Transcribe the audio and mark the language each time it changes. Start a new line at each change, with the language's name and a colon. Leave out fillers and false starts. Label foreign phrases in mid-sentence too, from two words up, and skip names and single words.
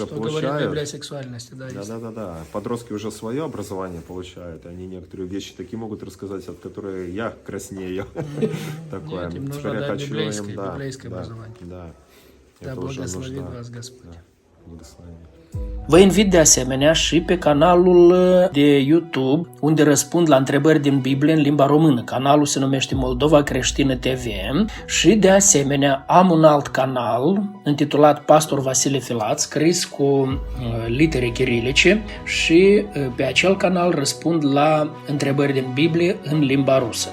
Russian: что говорит Библия о получают. сексуальности, да, есть. Да. Подростки уже свое образование получают, и они некоторые вещи такие могут рассказать, от которых я краснею. Такое. Нет, им нужно, Теперь я да, хочу им, библейское образование. Да. Да, Это уже благословит нужда. вас Господь. Да, благословение.
Romanian: Vă invit de asemenea și pe canalul de YouTube, unde răspund la întrebări din Biblie în limba română. Canalul se numește Moldova Creștină TV și de asemenea am un alt canal intitulat Pastor Vasile Filat, scris cu litere chirilice și pe acel canal răspund la întrebări din Biblie în limba rusă.